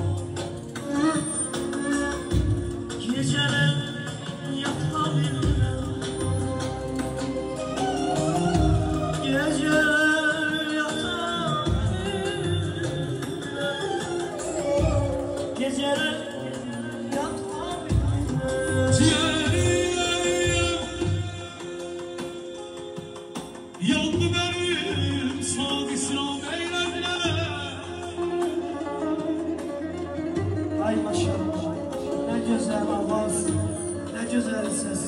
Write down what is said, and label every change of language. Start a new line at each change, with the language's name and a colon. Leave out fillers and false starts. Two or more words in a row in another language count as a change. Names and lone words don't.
Azerbaijani: Geceler yata bilmirəm. Geceler yata bilmirəm. Geceler yata bilmirəm.
Turkish: Ciğerim yandı benim, sağ isyan eylediler. Ay maşallah, ne güzel avaz, ne güzel ses.